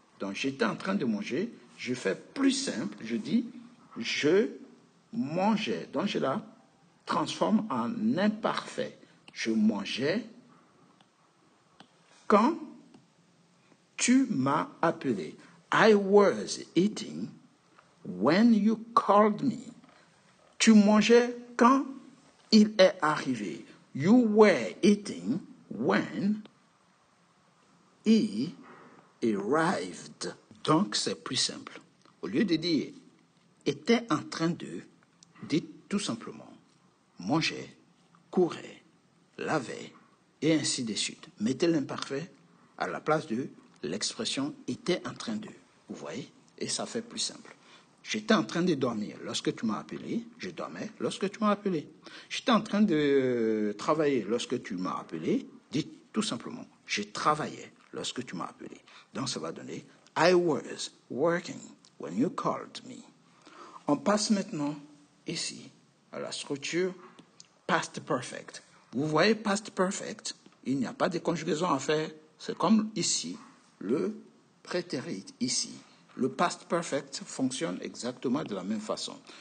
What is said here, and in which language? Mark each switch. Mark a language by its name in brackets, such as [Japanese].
[French] Donc, j'étais en train de manger. Je fais plus simple. Je dis je mangeais. Donc, je la transforme en imparfait. Je mangeais quand tu m'as appelé. [English] I was eating when you called me. [French] Tu mangeais quand il est arrivé. [English] You were eating when he arrived. [French] Donc, c'est plus simple. Au lieu de dire était en train de, dites tout simplement mangeait, courait, lavait, et ainsi de suite. Mettez l'imparfait à la place de l'expression était en train de. Vous voyez? Et ça fait plus simple. J'étais en train de dormir lorsque tu m'as appelé. Je dormais lorsque tu m'as appelé. J'étais en train de travailler lorsque tu m'as appelé. Dites tout simplement, je travaillais lorsque tu m'as appelé. Donc ça va donner [English] I was working when you called me. [French] On passe maintenant ici à la structure past perfect. Vous voyez past perfect, il n'y a pas de conjugaison à faire. C'est comme ici, le prétérit ici. Le past perfect fonctionne exactement de la même façon.